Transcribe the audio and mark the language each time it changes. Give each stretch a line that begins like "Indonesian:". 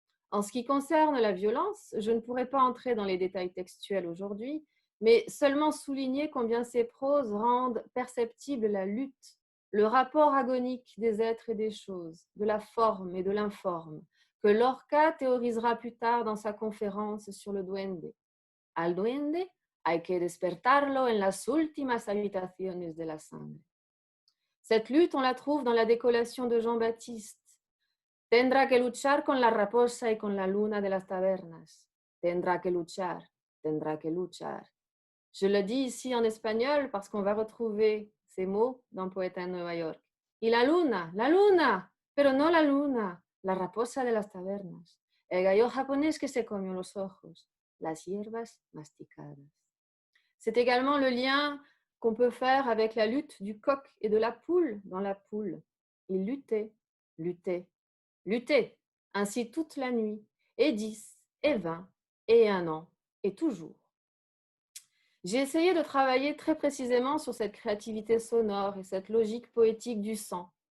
French: En ce qui concerne la violence, je ne pourrais pas entrer dans les détails textuels aujourd'hui, mais seulement souligner combien ces proses rendent perceptible la lutte, le rapport agonique des êtres et des choses, de la forme et de l'informe, que Lorca théorisera plus tard dans sa conférence sur le duende.
Spanish: Al duende hay que despertarlo en las últimas habitaciones de la sangre.
French: Cette lutte, on la trouve dans la décollation de Jean-Baptiste.
Spanish: Tendrá que luchar con la raposa y con la luna de las tabernas. Tendrá que luchar, tendrá que luchar.
French: Je le dis ici en espagnol parce qu'on va retrouver ces mots dans Poeta en Nueva York.
Spanish: Y la luna, pero no la luna, la raposa de las tabernas. El gallo japonés que se comió los ojos, las hierbas masticadas.
French: C'est également le lien qu'on peut faire avec la lutte du coq et de la poule dans la poule. Ils luttaient, luttaient, luttaient, ainsi toute la nuit, et 10, et 20, et 1 an, et toujours. J'ai essayé de travailler très précisément sur cette créativité sonore et cette logique poétique du sang.